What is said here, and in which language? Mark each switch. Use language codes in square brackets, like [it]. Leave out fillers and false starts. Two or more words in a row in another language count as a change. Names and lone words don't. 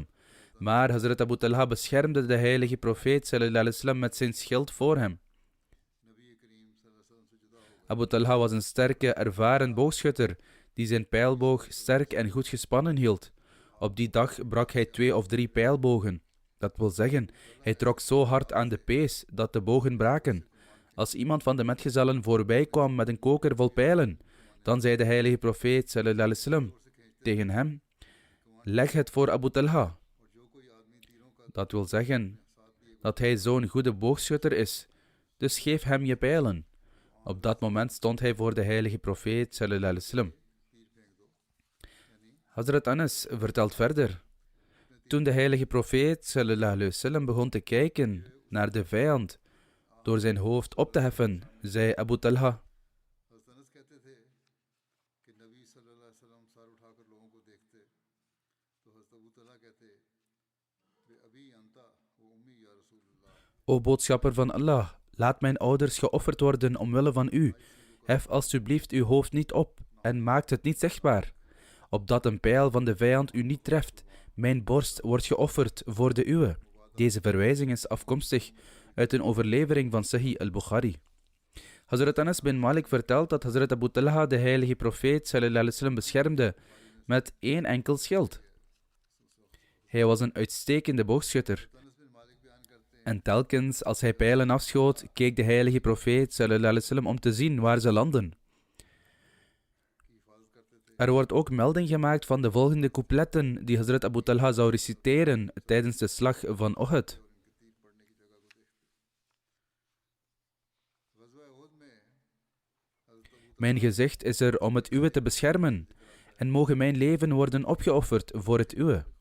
[nl] Maar Hazrat Abu Talha beschermde de heilige profeet [ar] صلى الله عليه وسلم [nl] met zijn schild voor hem. Abu Talha was een sterke, ervaren boogschutter die zijn pijlboog sterk en goed gespannen hield. Op die dag brak hij 2 of 3 pijlbogen. Dat wil zeggen, hij trok zo hard aan de pees dat de bogen braken. Als iemand van de metgezellen voorbij kwam met een koker vol pijlen, dan zei de heilige profeet [ar] صلى الله عليه وسلم [nl] tegen hem, leg het voor Abu Talha. Dat wil zeggen dat hij zo'n goede boogschutter is, dus geef hem je pijlen. Op dat moment stond hij voor de heilige profeet [ar] صلى الله عليه وسلم. [nl] Hazrat Anas vertelt verder. Toen de heilige profeet [ar] صلى الله عليه وسلم [nl] begon te kijken naar de vijand door zijn hoofd op te heffen, zei Abu Talha, O boodschapper van Allah, laat mijn ouders geofferd worden omwille van u. Hef alstublieft uw hoofd niet op en maakt het niet zichtbaar, opdat een pijl van de vijand u niet treft. Mijn borst wordt geofferd voor de uwe. Deze verwijzing is afkomstig uit een overlevering van Sahih al-Bukhari. Hazrat Anas bin Malik vertelt dat Hazrat Abu Talha de heilige profeet [ar] صلى الله عليه وسلم [nl] beschermde met 1 enkel schild. Hij was een uitstekende boogschutter. En telkens als hij pijlen afschoot, keek de heilige profeet [ar] صلى الله عليه وسلم [nl] om te zien waar ze landen. Er wordt ook melding gemaakt van de volgende coupletten die Hazrat Abu Talha zou reciteren tijdens de slag van Uhud. Mijn gezicht is er om het uwe te beschermen, en mogen mijn leven worden opgeofferd voor het uwe.